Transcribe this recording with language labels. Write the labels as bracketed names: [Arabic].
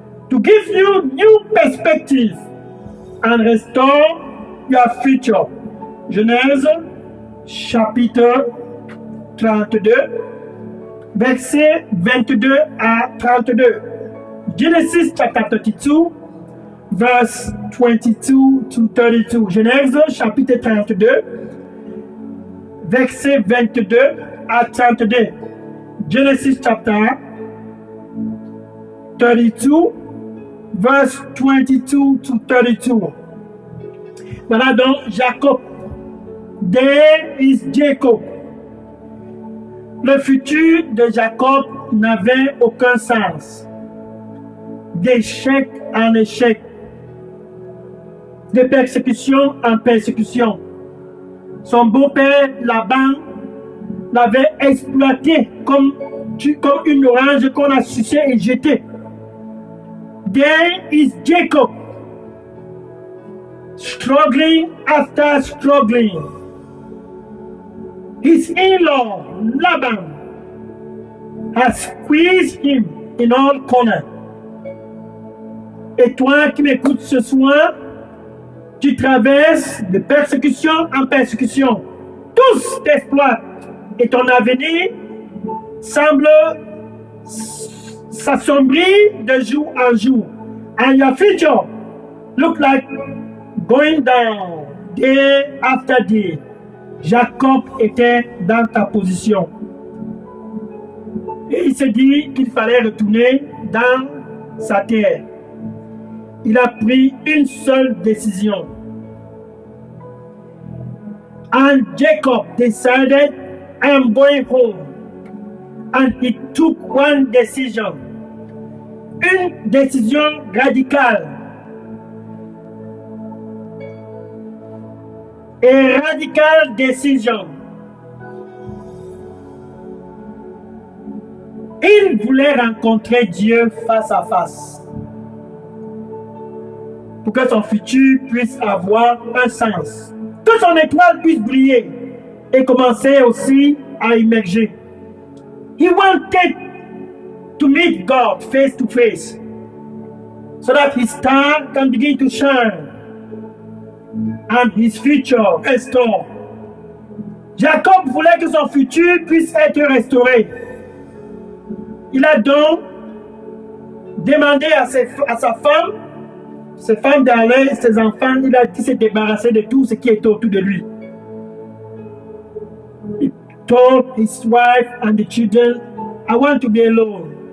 [English] To give you new perspectives and restore your future. [French] Genèse chapitre 32, versets 22 à 32. [English] Genesis chapter 32, verse 22 to 32. [French] Genèse chapitre 32, verset 22 à 32. [English] Genesis chapter 32, verse 22 to 32. [French] Voilà donc Jacob. [English] There is Jacob. [French] Le futur de Jacob n'avait aucun sens. D'échec en échec. De persécution en persécution. Son beau-père Laban l'avait exploité comme une orange qu'on a sucée et jetée. [English] There is Jacob. Struggling after struggling. His in-law, Laban, has squeezed him in all corners. [French] Et toi qui m'écoutes ce soir, tu traverses de persécution en persécution. Tous t'exploitent et ton avenir semble s'assombrir de jour en jour. [English] And your future look like going down day after day. [French] Jacob était dans ta position. Et il s'est dit qu'il fallait retourner dans sa terre. Il a pris une seule décision. [English] And Jacob decided, I'm going home. And he took one decision. [French] Une décision radicale. [English] A radical decision. [French] Il voulait rencontrer Dieu face à face pour que son futur puisse avoir un sens, que son étoile puisse briller et commencer aussi à émerger. [English] He wanted to meet God face to face so that his star can begin to shine and his future restored. [French] Jacob voulait que son futur puisse être restauré. Il a donc demandé à sa femme, ses femmes d'aller, ses enfants, il a dit se débarrasser de tout ce qui était autour de lui. [English] He told his wife and the children, I want to be alone.